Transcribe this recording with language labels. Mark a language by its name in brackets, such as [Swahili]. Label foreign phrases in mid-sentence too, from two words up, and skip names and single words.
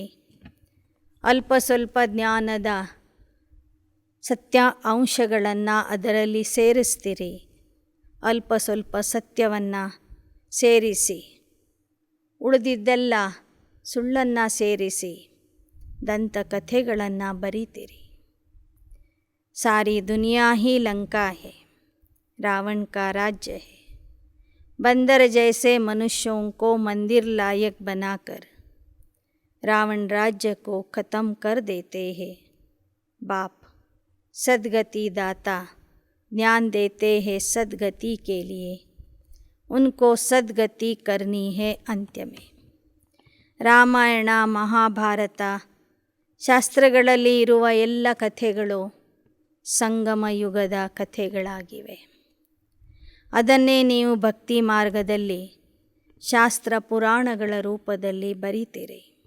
[Kannada] ಅಲ್ಪ ಸ್ವಲ್ಪ ಜ್ಞಾನದ ಸತ್ಯ ಅಂಶಗಳನ್ನು ಅದರಲ್ಲಿ ಸೇರಿಸ್ತೀರಿ. ಅಲ್ಪ ಸ್ವಲ್ಪ ಸತ್ಯವನ್ನು ಸೇರಿಸಿ ಉಳಿದಿದ್ದೆಲ್ಲ ಸುಳ್ಳನ್ನು ಸೇರಿಸಿ ದಂತಕಥೆಗಳನ್ನು ಬರೀತೀರಿ. [Hindi] सारी दुनिया ही लंका है, रावण का राज्य है. बंदर जैसे मनुष्यों को मंदिर लायक बनाकर रावण राज्य को ख़त्म कर देते हैं. बाप सद्गति दाता ज्ञान देते हैं सद्गति के लिए. उनको सद्गति करनी है अंत्य में. [Kannada] ರಾಮಾಯಣ ಮಹಾಭಾರತ ಶಾಸ್ತ್ರಗಳಲ್ಲಿ ಇರುವ ಎಲ್ಲ ಕಥೆಗಳು ಸಂಗಮ ಯುಗದ ಕಥೆಗಳಾಗಿವೆ. ಅದನ್ನೇ ನೀವು ಭಕ್ತಿ ಮಾರ್ಗದಲ್ಲಿ ಶಾಸ್ತ್ರ ಪುರಾಣಗಳ ರೂಪದಲ್ಲಿ ಬರೀತೀರಿ.